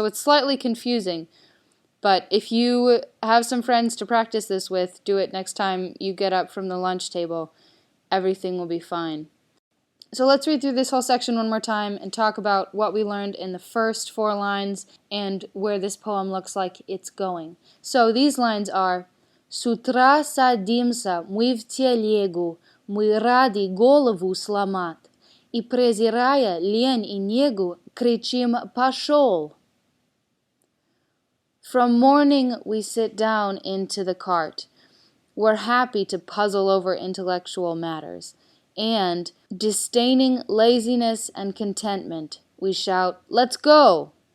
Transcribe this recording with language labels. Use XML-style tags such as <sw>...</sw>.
<en>So it's slightly confusing, but if you have some friends to practice this with, do it next time you get up from the lunch table. Everything will be fine. So let's read through this whole section one more time and talk about what we learned in the first 4 lines and where this poem looks like it's going. So these lines are:</en> <ru>С утра садимся мы в телегу, мы рады голову сломать, и презирая лень и негу, кричим «Пошел!».</ru> <en>From morning we sit down into the cart. We're happy to puzzle over intellectual matters. And, disdaining laziness and contentment, we shout, "Let's go!"</en>